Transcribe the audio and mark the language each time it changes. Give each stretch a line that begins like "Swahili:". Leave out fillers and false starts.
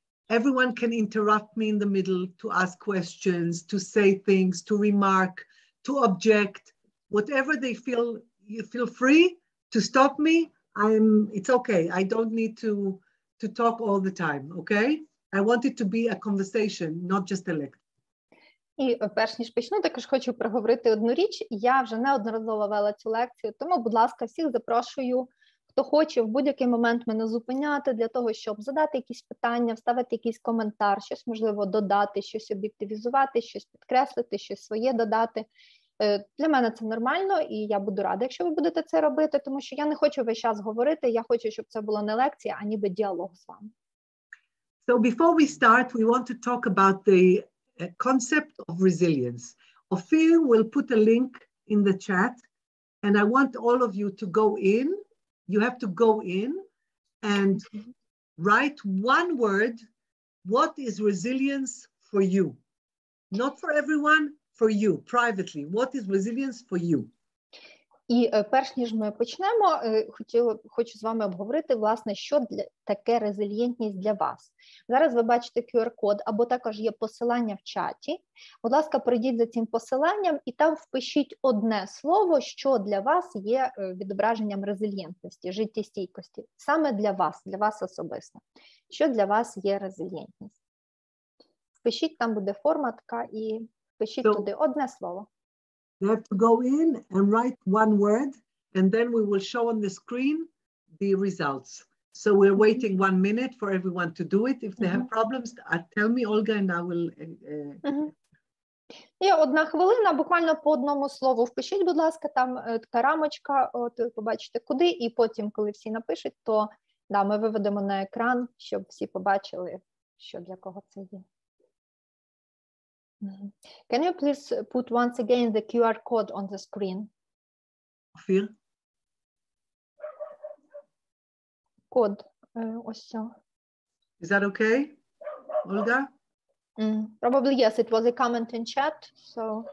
English: Everyone can interrupt me in the middle to ask questions, to say things, to remark, to object, whatever they feel. You feel free to stop me. It's okay. I don't need to talk all the time, okay? I want it to be a conversation, not just a lecture.
Ukrainian: І перш ніж почну, також хочу проговорити одну річ. Я вже неодноразово вела цю лекцію, тому, будь ласка, всіх запрошую, хто хоче в будь-який момент мене зупиняти для того, щоб задати якісь питання, вставити якийсь коментар, щось можливо додати, щось об'єктивізувати, щось підкреслити, щось своє додати. Для мене це нормально, і я буду рада, якщо ви будете це робити, тому що я не хочу весь час говорити, я хочу, щоб це була не лекція, а ніби діалог з вами.
English: So before we start, we want to talk about the concept of resilience. Ophir will put a link in the chat, and I want all of you to go in. You have to go in and write one word. What is resilience for you? Not for everyone, for you, privately. What is resilience for you?
Ukrainian: І перш ніж ми почнемо, хочу з вами обговорити, власне, що таке резильєнтність для вас. Зараз ви бачите QR-код, або також є посилання в чаті. Будь ласка, перейдіть за цим посиланням і там впишіть одне слово, що для вас є відображенням резильєнтності, життєстійкості. Саме для вас особисто. Що для вас є резильєнтність? Впишіть, там буде форма така, і впишіть туди одне слово.
English: You have to go in and write one word, and then we will show on the screen the results. So we're waiting 1 minute for everyone to do it. If they have problems, tell me, Olga, and I will...
Ukrainian: Є 1 хвилина, буквально по одному слову впишіть, будь ласка, там така рамочка, от ви побачите куди, і потім, коли всі напишуть, то да, ми виведемо на екран, щоб всі побачили, що для кого це є.
English: Can you please put once again the QR code on the screen? Ophir?
Ukrainian: Код, ось це.
English: Is that okay, Olga? Probably yes, it was a comment in chat, so...